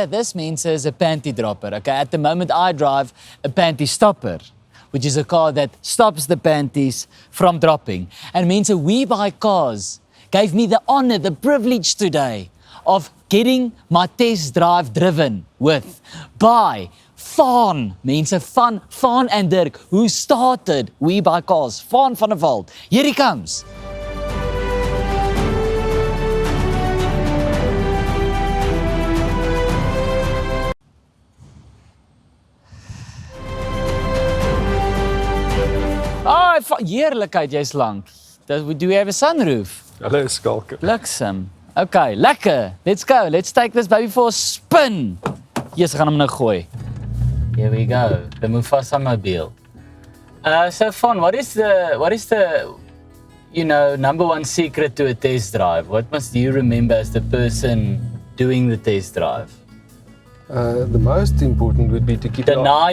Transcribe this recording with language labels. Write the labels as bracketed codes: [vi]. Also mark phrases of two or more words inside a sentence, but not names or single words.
[en] This means it's a panty dropper. Okay, at the moment I drive a panty stopper, which is a car that stops the panties from dropping. And means a WeBuyCars gave me the honor, the privilege today of getting my test drive driven with by Faan, means a Faan and Dirk, who started WeBuyCars. Faan van der Walt. Here he comes. [af] Oh, heerlikheid, jy's lank. [en] Do we have a sunroof? [af] Hallo skalke. Bliksem. Okay, lekker. [en] Let's go. Let's take this baby for a spin. Yes, [af] ek gaan hom nou gooi. [en] Here we go. The Mufasa mobile. So Faan, what is the number one secret to a test drive? What must you remember as the person doing the test drive? The most important would be to keep deny.